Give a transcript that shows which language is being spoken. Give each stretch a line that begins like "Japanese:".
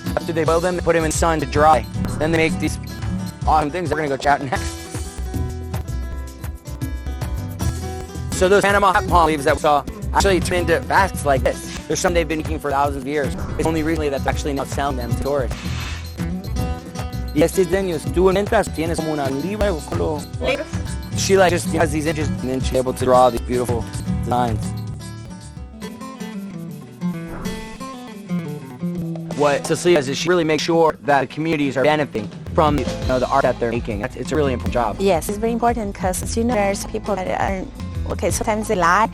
English: After they boil them, they put them in the sun to dry. Then they make these awesome things. They're going to go chat next. So those Panama hat palm leaves that we saw actually turn into baskets like this. There's some they've been making for thousands of years. It's only recently that they're actually now selling them to tourists.
Spanish: Y estos diseños, tú entras, tienes como una libra con los...
English: She just has these images and then she's able to draw these beautiful designs. What Cecilia does is she really makes sure that the communities are benefiting from the art that they're making. It's a really important job. Yes, it's very important because there's people that are sometimes they lie